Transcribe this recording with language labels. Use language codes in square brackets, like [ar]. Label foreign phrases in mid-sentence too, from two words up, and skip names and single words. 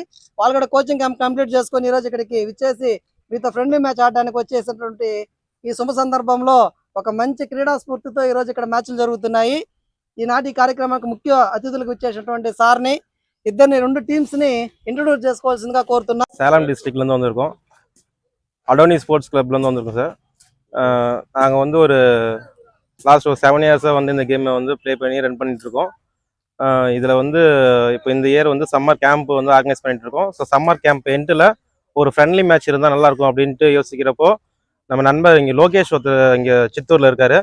[te] వాళ్ళు కూడా [en] coaching camp complete [te] చేసుకొని ఈరోజు ఇక్కడికి విచ్చేసి మీతో [en] friendly match [te] ఆడడానికి వచ్చేసినటువంటి ఈ శుభ సందర్భంలో ఒక మంచి క్రీడా స్ఫూర్తితో ఈరోజు ఇక్కడ మ్యాచ్లు జరుగుతున్నాయి. ఈనాటి కార్యక్రమానికి ముఖ్య అతిథులకు వచ్చేసినటువంటి సార్ని ఇద్దరిని 2 [en] teams introduce [te] చేసుకోవాల్సిందిగా కోరుతున్నాం. [ta] சேலம் டிஸ்ட்ரிக்ட்லேருந்து வந்திருக்கோம். அடோனி ஸ்போர்ட்ஸ் கிளப்லேருந்து வந்திருக்கோம் சார். நாங்கள் வந்து ஒரு லாஸ்ட் ஒரு 7 இயர்ஸாக வந்து இந்த கேமை வந்து ப்ளே பண்ணி ரன் பண்ணிகிட்ருக்கோம். இதில் வந்து இப்போ இந்த இயர் வந்து [en] summer camp [ta] வந்து ஆர்கனைஸ் பண்ணிகிட்ருக்கோம். ஸோ [en] summer camp end [ta] ஒரு [en] friendly match [ta] இருந்தால் நல்லாயிருக்கும் அப்படின்ட்டு யோசிக்கிறப்போ நம்ம நண்பர் இங்கே லோகேஷ் ஒருத்தர் இங்கே சித்தூரில் இருக்கார்.